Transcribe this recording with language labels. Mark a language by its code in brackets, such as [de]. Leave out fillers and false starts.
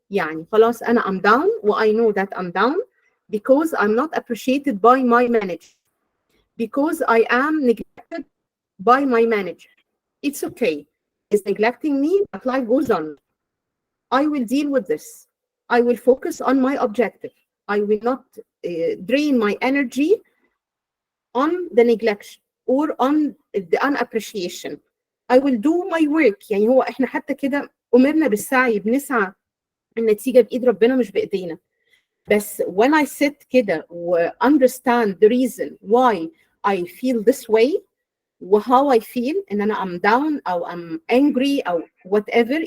[ar] يعني خلاص أنا [en] I'm down I know that I'm down because I'm not appreciated by my manager, because I am neglected by my manager. It's okay. It's neglecting me, but life goes on. I will deal with this. I will focus on my objective. I will not drain my energy on the neglection or on the unappreciation. I will do my work. [ar] يعني هو احنا حتى كده أمرنا بالسعي، بنسعى، النتيجة بإيد ربنا مش بإيدينا. بس [en] when I sit [ar] كده و [en] understand the reason why I feel this way و how I feel and then I'm down أو I'm angry أو whatever.